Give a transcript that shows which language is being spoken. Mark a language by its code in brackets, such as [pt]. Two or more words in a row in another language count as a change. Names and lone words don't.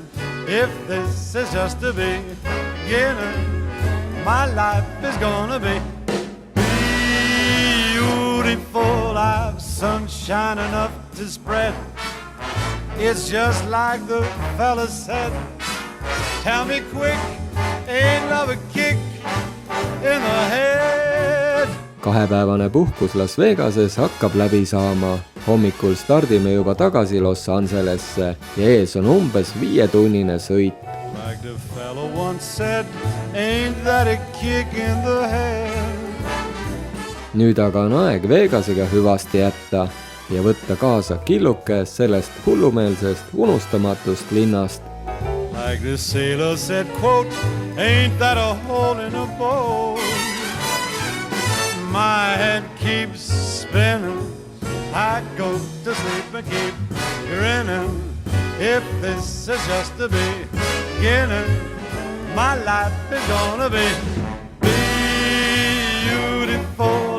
[en] If this is just the beginning, my life is gonna be beautiful. I've sunshine enough to spread. It's just like the fella said. Tell me quick, ain't love a kick in the head? [et] 2-päevane puhkus Las Vegases hakkab läbi saama. Hommikul stardime juba tagasi Los Angelesse ja ees on umbes 5-tunnine sõit. [en] Like the fellow once said, ain't that a kick in the head? [et] Nüüd aga on aeg Vegasega hüvasti jätta ja võtta kaasa killuke sellest hullumeelsest unustamatust linnast. [en] Like the sailor said, quote, ain't that a hole in a boat? My head keeps spinning. I go to sleep and keep grinning. If this is just the beginning, my life is gonna be beautiful.